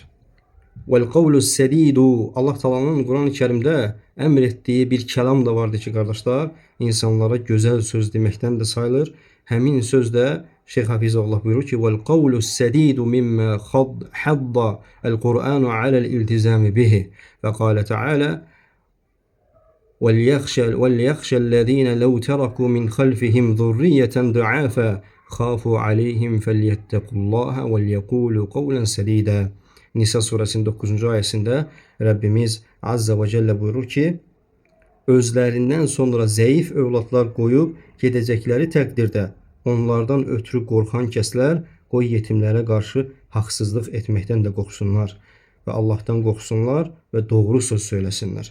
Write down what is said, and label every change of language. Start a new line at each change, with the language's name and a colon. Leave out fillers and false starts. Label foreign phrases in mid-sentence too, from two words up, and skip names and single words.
Arabic: والقول السديد,
Azerbaijani: Allah Taala'nın Quran-ı Kərimdə əmr etdiyi bir kəlam da vardır ki, qardaşlar, insanlara gözəl söz deməkdən də sayılır. Həmin sözdə Şeyx Hafizəhullah buyurur ki,
Arabic: والقول السديد مما حض القرآن على الالتزام به وقال تعالى وَلْيَخْشَ لَوْ تَرَكُوا مِنْ خَلْفِهِمْ ذُرِّيَّةً ضَعَافًا خَافُوا عَلَيْهِمْ فَلْيَتَّقُوا اللّٰهَ وَلْيَقُولُوا قَوْلًا سَدِيدًا.
Azerbaijani: Nisa suresinin 9. ayəsində Rəbbimiz
Arabic: عز وجل
Azerbaijani: buyurur ki, özlərindən sonra zəif övladlar qoyub gedəcəkləri təqdirdə onlardan ötürü qorxan kəslər qoy yetimlərə qarşı haqsızlıq etməkdən də qorxsunlar və Allahdan qorxsunlar və doğru söz söyləsinlər.